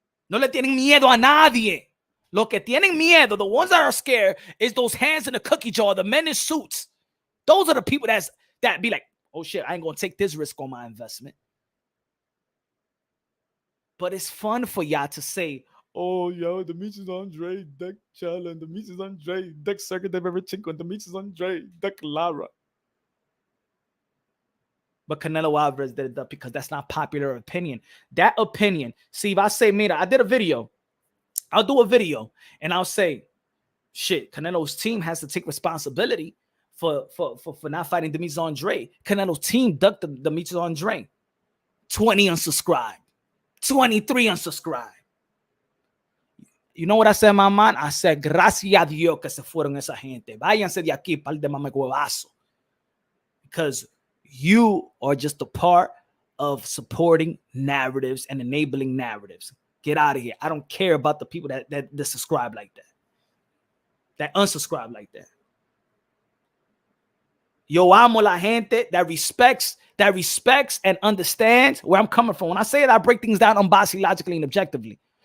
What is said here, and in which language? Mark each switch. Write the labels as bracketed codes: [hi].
[es] No le tienen miedo a nadie. Lo que tienen miedo, [en] the ones that are scared, is those hands in the cookie jar, the men in suits. Those are the people that be like, oh shit, I ain't gonna take this risk on my investment. But it's fun for y'all to say, oh, yo, Demetrius Andrade, deck Charlo, and Demetrius Andrade, deck Lomachenko, and Demetrius Andrade, deck Lara. But Canelo Alvarez did it up because that's not popular opinion. That opinion, see, if I say, mira, I did a video, I'll do a video, and I'll say, shit, Canelo's team has to take responsibility for not fighting Demetrius Andrade. Canelo's team ducked Demetrius Andrade. 20 unsubscribed. 23 unsubscribed. You know what I said in my mind? [es] I said, gracias a Dios que se fueron esa gente. Váyanse de aquí, par de mamacuevazo. [en] Because you are just a part of supporting narratives and enabling narratives. Get out of here. I don't care about the people that subscribe like that. That unsubscribe like that. [es] Yo amo la gente [en] that respects and understands where I'm coming from. When I say that, I break things down unbiasedly, logically, and objectively.